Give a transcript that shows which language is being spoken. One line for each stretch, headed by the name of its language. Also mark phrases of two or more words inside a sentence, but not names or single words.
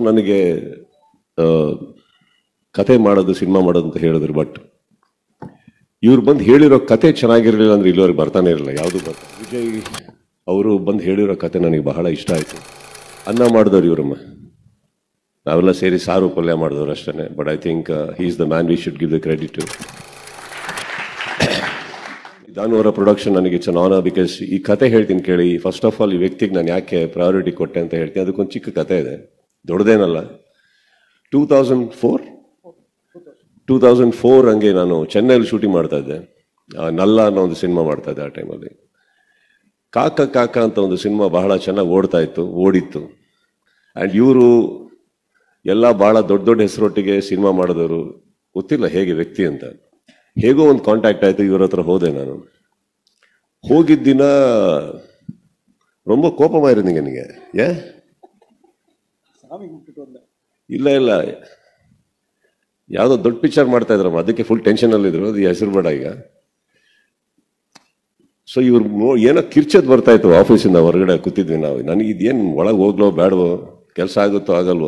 Kannada: ನನಗೆ ಕತೆ ಮಾಡೋದು, ಸಿನಿಮಾ ಮಾಡೋದು ಅಂತ ಹೇಳಿದ್ರು. ಬಟ್ ಇವ್ರು ಬಂದು ಹೇಳಿರೋ ಕತೆ ಚೆನ್ನಾಗಿರಲಿಲ್ಲ ಅಂದ್ರೆ ಇಲ್ಲಿವರೆಗೆ ಬರ್ತಾನೆ ಇರಲಿಲ್ಲ ಯಾವುದು. ವಿಜಯ್ ಅವರು ಬಂದು ಹೇಳಿರೋ ಕತೆ ನನಗೆ ಬಹಳ ಇಷ್ಟ ಆಯಿತು. ಅನ್ನ ಮಾಡಿದವ್ರು ಇವರಮ್ಮ, ನಾವೆಲ್ಲ ಸೇರಿ ಸಾರು ಪಲ್ಯ ಮಾಡಿದವ್ರು ಅಷ್ಟೇ.
English: But I think he is the man, we should give the credit to ದಾನು ಅವರ ಪ್ರೊಡಕ್ಷನ್.
Kannada: ನನಗೆ
English: it's an honour because
Kannada: ಈ ಕತೆ ಹೇಳ್ತೀನಿ ಕೇಳಿ.
English: first of all
Kannada: ಈ ವ್ಯಕ್ತಿಗೆ ನಾನು ಯಾಕೆ ಪ್ರಯಾರಿಟಿ ಕೊಟ್ಟೆ ಅಂತ ಹೇಳ್ತೀನಿ. ಅದಕ್ಕೊಂದು ಚಿಕ್ಕ ಕತೆ ಇದೆ, ದೊಡ್ಡದೇನಲ್ಲ. 2004 ಹಂಗೆ ನಾನು ಚೆನ್ನೈಲಿ ಶೂಟಿಂಗ್ ಮಾಡ್ತಾ ಇದ್ದೆ. ನಲ್ಲ ಅನ್ನೋ ಒಂದು ಸಿನಿಮಾ ಮಾಡ್ತಾ ಇದ್ದೆ. ಆ ಟೈಮಲ್ಲಿ ಕಾಕ ಅಂತ ಒಂದು ಸಿನಿಮಾ ಬಹಳ ಚೆನ್ನಾಗಿ ಓಡಿತ್ತು. ಆ್ಯಂಡ್ ಇವರು ಎಲ್ಲ ಬಹಳ ದೊಡ್ಡ ಹೆಸರೊಟ್ಟಿಗೆ ಸಿನಿಮಾ ಮಾಡಿದವರು, ಗೊತ್ತಿಲ್ಲ ಹೇಗೆ ವ್ಯಕ್ತಿ ಅಂತ. ಹೇಗೋ ಒಂದು ಕಾಂಟ್ಯಾಕ್ಟ್ ಆಯಿತು, ಇವ್ರ ಹತ್ರ ಹೋದೆ. ನಾನು ಹೋಗಿದ್ದ ದಿನ
Tamil: ரொம்ப ಕೋಪமாக இருந்தீங்க நீங்க.
Kannada: ಇಲ್ಲ ಯಾವುದೋ ದೊಡ್ಡ ಪಿಕ್ಚರ್ ಮಾಡ್ತಾ ಇದ್ರಮ್ಮ, ಅದಕ್ಕೆ ಫುಲ್ ಟೆನ್ಷನಲ್ಲಿ ಇದ್ರು. ಅದು ಹೆಸರು ಬೇಡ ಈಗ. ಸೊ ಇವ್ರು ಏನೋ ಕಿರ್ಚೋದು ಬರ್ತಾ ಇತ್ತು ಆಫೀಸಿಂದ. ಹೊರಗಡೆ ಕೂತಿದ್ವಿ ನಾವು. ನನಗೆ ಇದೇನು ಒಳಗೆ ಹೋಗ್ಲೋ ಬೇಡವೋ, ಕೆಲಸ ಆಗುತ್ತೋ ಆಗಲ್ವೋ.